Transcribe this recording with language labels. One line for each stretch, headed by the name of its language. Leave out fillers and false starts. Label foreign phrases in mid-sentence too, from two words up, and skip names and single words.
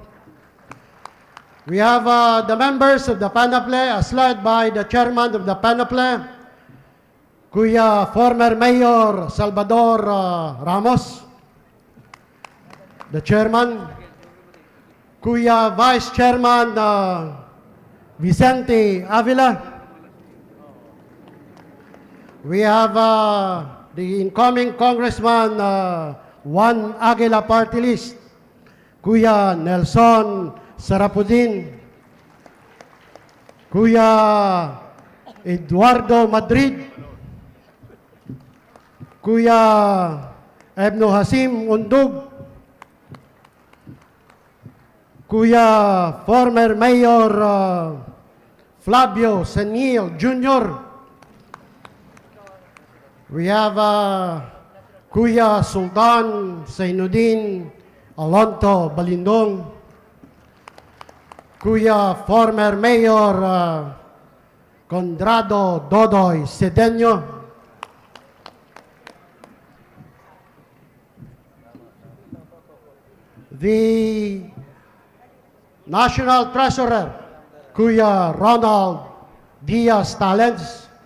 English: We have the members of the panel, as led by the chairman of the panel, Kuya former Mayor Salvador Ramos, the chairman, Kuya Vice Chairman Vicente Avila. We have the incoming Congressman Juan Agila Party List, Kuya Nelson Sarapudin, Kuya Eduardo Madrid, Kuya Ebno Hasim Undug, Kuya former Mayor Flavio Senil Jr. We have Kuya Sultan Zainuddin Alonto Balindong, Kuya former Mayor Condrado Dodoy Sedeño, the National Treasurer, Kuya Ronald Diaz Talens,